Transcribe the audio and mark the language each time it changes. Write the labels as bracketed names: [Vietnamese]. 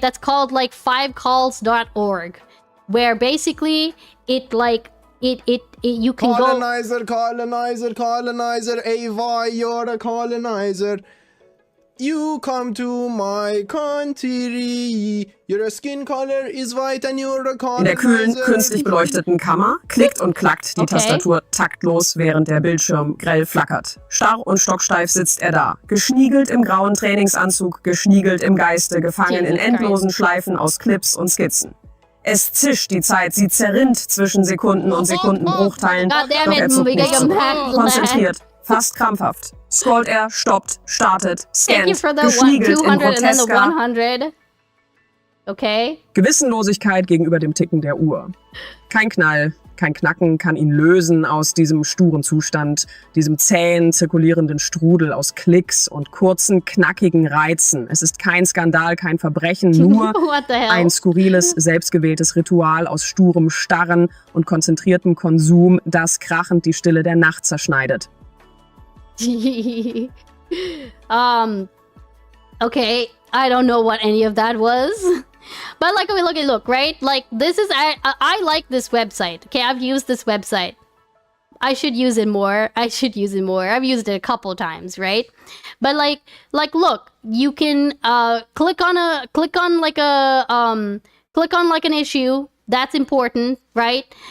[English] That's called like 5calls.org, where basically it like you can colonizer, Ava, you're a colonizer. You come to my country. Your skin color is white and you're a colonizer. [German] In der kühlen, künstlich beleuchteten Kammer klickt und klackt die Tastatur taktlos, während der Bildschirm grell flackert. Starr und stocksteif sitzt er da, geschniegelt im grauen Trainingsanzug, geschniegelt im Geiste, gefangen in endlosen Schleifen aus Clips und Skizzen. Es zischt die Zeit, sie zerrinnt zwischen Sekunden und Sekundenbruchteilen, doch er zuckt nicht zurück. Konzentriert, fast krampfhaft. Scrollt er, stoppt, startet, scannt, geschniegelt in grotesker [English] okay. [German] Gewissenlosigkeit gegenüber dem Ticken der Uhr. Kein Knall, kein Knacken kann ihn lösen aus diesem sturen Zustand, diesem zähen, zirkulierenden Strudel aus Klicks und kurzen, knackigen Reizen. Es ist kein Skandal, kein Verbrechen, nur ein skurriles, selbstgewähltes Ritual aus sturem Starren und konzentriertem Konsum, das krachend die Stille der Nacht zerschneidet. [English] Okay, I don't know what any of that was. But like, okay, look, right? Like, this is, I like this website. Okay, I've used this website. I should use it more. I've used it a couple times, right? But like, look, you can click on an issue that's important, right?